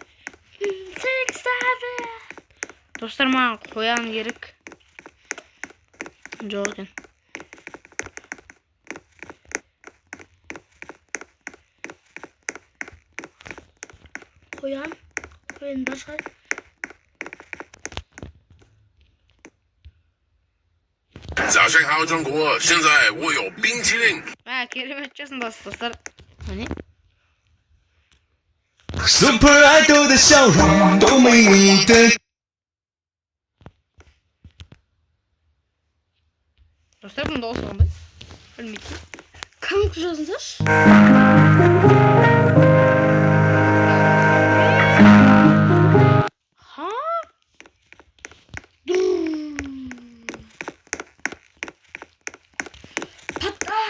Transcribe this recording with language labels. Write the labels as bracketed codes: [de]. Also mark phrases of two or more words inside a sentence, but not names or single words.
[kk] Достар маған қоян керек. Жоқ екен. Қояндар шығар. [zh] 早上好中国，现在我有冰淇淋。 [kk] керемет жасын достар. Міне. [zh] Super Idol 的笑容都美丽的。 [kk] Достар бұның дауысы қандай? Білмейді. Кім жазыңдаршы? Ха? Паттар.